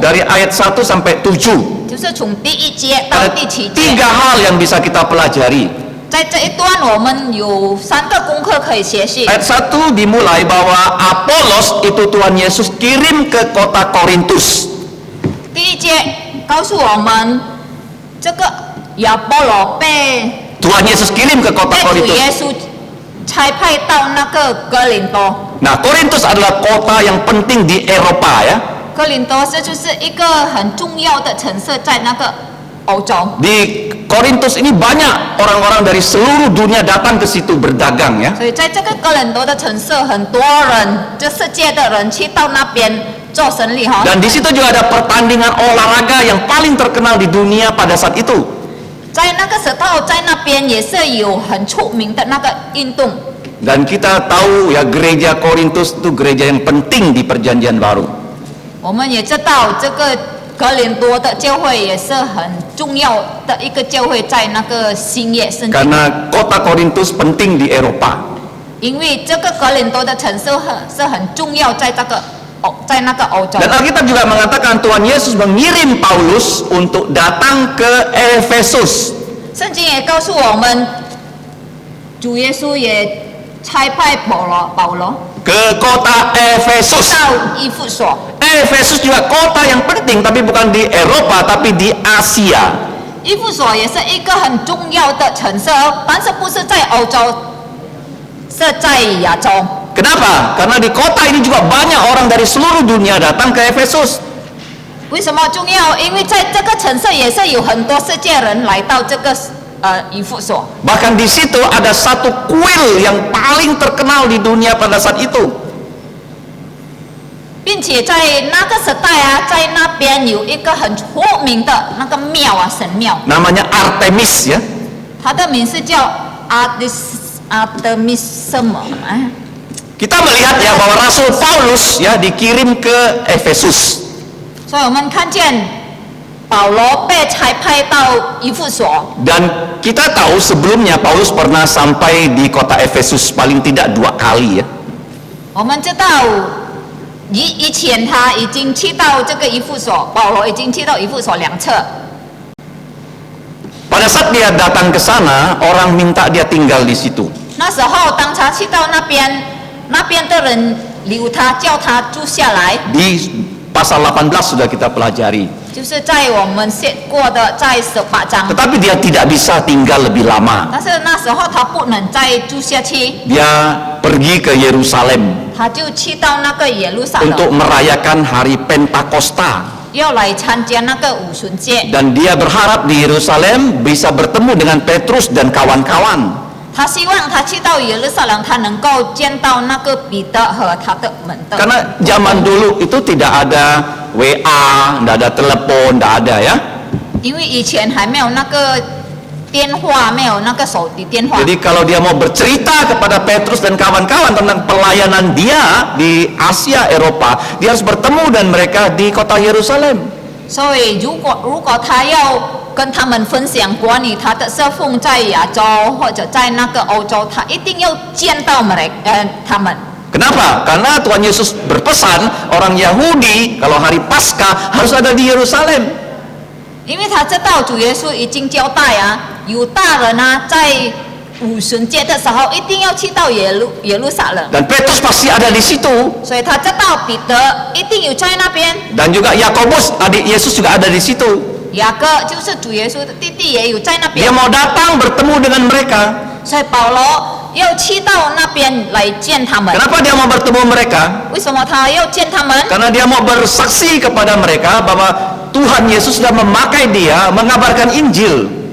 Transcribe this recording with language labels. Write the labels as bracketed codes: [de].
[id] Dari ayat 1 sampai 7. [zh] 就是从第一节到 [id] Ada [zh] 第七节。 [id] 3 hal yang bisa kita pelajari. [zh] 在这一段，我们有3个功课可以学习。 [id] Ayat 1 dimulai bahwa Apolos itu Tuhan Yesus kirim ke kota Korintus. [zh] 第一节告诉我们，这个亚波罗被 [id] Tuhan Yesus kirim ke kota [zh] 主 [id] Korintus. [zh] 耶稣差派到那个哥林多。 [id] Nah, Korintus adalah kota yang penting di Eropa ya. [zh] 哥林多这就是一个很重要的城市，在那个欧洲。 [id] Di Korintus ini banyak orang-orang dari seluruh dunia datang ke situ berdagang ya. [zh] 所以在这个哥林多的城市，很多人，这世界的人去到那边做生意哈。 [id] Dan di situ juga ada pertandingan olahraga yang paling terkenal di dunia pada saat itu. [zh] 在那个时候，在那边也是有很出名的那个运动。 [id] Dan kita tahu ya, gereja Korintus itu gereja yang penting di Perjanjian Baru. [zh] 我们也知道这个哥林多的教会也是很重要的一个教会，在那个新约圣经。 [id] Karena kota Korintus penting di Eropa. [zh] 因为这个哥林多的城市是很重要，在那个欧洲。 [id] Dan Alkitab juga mengatakan Tuhan Yesus mengirim Paulus untuk datang ke Efesus. [zh] 圣经也告诉我们，主耶稣也差派保罗 [id] Ke kota Efesus. [zh] 到以弗所。 [id] Efesus juga kota yang penting, tapi bukan di Eropa, tapi di Asia. [zh] 以弗所也是一个很重要的城市，但是不是在欧洲，是在亚洲。 [id] Kenapa? Karena di kota ini juga banyak orang dari seluruh dunia datang ke Efesus. [zh] 为什么重要？因为在这个城市也是有很多世界人来到这个以弗所。 [id] Bahkan di situ ada satu kuil yang paling terkenal di dunia pada saat itu. [zh] 并且在那个时代啊，在那边有一个很出名的那个庙啊，神庙， [id] Namanya Artemis ya. [zh] 它的名字叫 Artemis 什么啊？ [id] Kita melihat ya bahwa Rasul Paulus ya dikirim ke Efesus. [zh] 所以我们看见保罗被差派到以弗所。 [id] Dan kita tahu sebelumnya Paulus pernah sampai di kota Efesus paling tidak 2 kali ya. [zh] 我们知道以前他已经去到这个以弗所，保罗已经去到以弗所2次。 [id] Paling pada saat dia datang ke sana, orang minta dia tinggal di situ. [zh] 那时候当他去到那边，那边的人留他，叫他住下来， [id] Di pasal 18 sudah kita pelajari. [zh] 就是在我们写过的在18章。 [id] Tetapi dia tidak bisa tinggal lebih lama. [zh] 但是那时候他不能再住下去， [id] Dia pergi ke Yerusalem [zh] 他就去到那个耶路撒冷， [id] untuk merayakan hari Pentakosta. [zh] 要来参加那个五旬节。 [id] Dan dia berharap di Yerusalem bisa bertemu dengan Petrus dan kawan-kawan. [zh] 他希望他去到耶路撒冷，他能够见到那个彼得和他的门的。 [id] Karena zaman dulu itu tidak ada WA, tidak ada telepon, tidak ada ya. [zh] 因为以前还没有那个电话，没有那个手提电话。 [id] Jadi kalau dia mau bercerita kepada Petrus dan kawan-kawan tentang pelayanan dia di Asia, Eropa, dia harus bertemu dan mereka di kota Yerusalem. [zh] 所以如果他要跟他们分享关于他的侍奉在亚洲或者在那个欧洲，他一定要见到他们。 [id] Kenapa? Karena Tuhan Yesus berpesan orang Yahudi kalau hari Paskah harus ada di Yerusalem. [zh] 因为他知道主耶稣已经交代啊，犹大人啊，在五旬节的时候一定要去到耶路撒冷， [id] Dan Petrus pasti ada di situ. [zh] 所以他知道彼得一定有在那边。 [id] Dan juga Yakobus, adik Yesus juga ada di situ. [zh] 雅各就是主耶稣的弟弟，也有在那 [id] Dia mau datang bertemu dengan mereka. [zh] 所以保罗要去到那边来见他们。 [id] Kenapa dia mau bertemu mereka? [zh] 为什么他要见他们？ [id] Karena dia mau bersaksi kepada mereka bahwa Tuhan Yesus sudah memakai dia mengabarkan Injil.